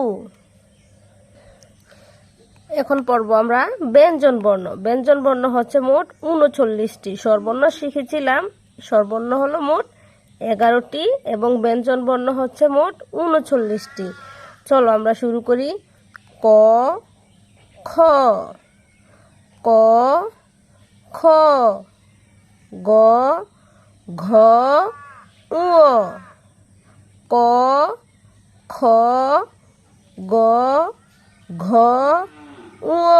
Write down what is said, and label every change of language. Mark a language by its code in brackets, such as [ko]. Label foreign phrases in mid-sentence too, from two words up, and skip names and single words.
[bn] এখন পড়ব আমরা ব্যঞ্জন বর্ণ। ব্যঞ্জন বর্ণ হচ্ছে মোট 39টি। স্বরবর্ণ শিখেছিলাম, স্বরবর্ণ হলো মোট 11টি এবং ব্যঞ্জন বর্ণ হচ্ছে মোট 39টি। চলো আমরা শুরু করি। ক খ ক খ গ ঘ ঙ। ক খ গ ঘ ঙ।